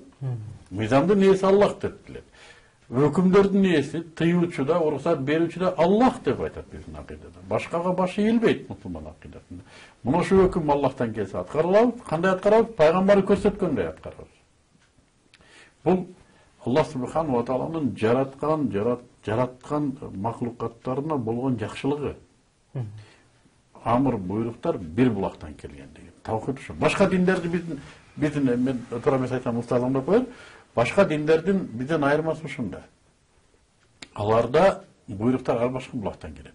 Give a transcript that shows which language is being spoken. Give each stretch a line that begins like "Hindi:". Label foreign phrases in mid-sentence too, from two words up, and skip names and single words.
Kyrgyz: Мыйзамдын ээси Аллах деп билет. Өкүмдөрдүн ээси, тыюучу да, уруксат берүүчү да Аллах деп айтат биздин акыйдада. Башкага башы ийилбейт мусулман акыйдасында. Мына ошо өкүм Аллахтан келсе аткарылабыз, кандай аткарабыз? Пайгамбар көрсөткөндөй аткарабыз. Бул Аллах
Arabic: سبحانه وتعالى
Kyrgyz: жараткан маклукаттарына болгон жакшылыгы. Амыр буйруктар бир булактан келген деген. Таухид ушу. Башка диндерди биздин мен туура эмес айтсам устазым деп коет. Башка диндердин бизден айырмасы ушунда. Аларда буйруктар ар башка булактан келет.